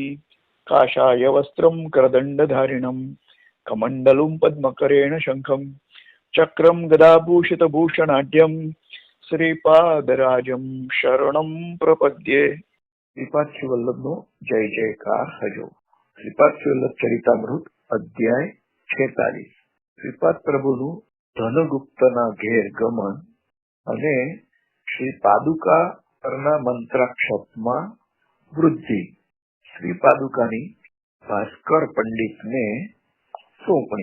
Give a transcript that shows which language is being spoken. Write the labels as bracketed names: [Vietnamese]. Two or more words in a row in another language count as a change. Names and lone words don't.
[Sanskrit] काषाय वस्त्रं करदण्डधारिणं कमण्डलुं पद्मकरेण शंखं चक्रं गदाभूषितभूषणाढ्यं श्रीपादराजं शरणं प्रपद्ये। [Gujarati] શ્રીપાદ વલ્લભનો જય જયકાર હજો। શ્રીપાદ વલ્લભ ચરિતામૃત અધ્યાય 46 શ્રીપાદ પ્રભુનું ધનગુપ્તના ઘેર ગમન અને શ્રી પાદુકાના મંત્રાક્ષરમાં વૃદ્ધિ। શ્રી પાદુકાની ભાસ્કર પંડિતને સોંપણી।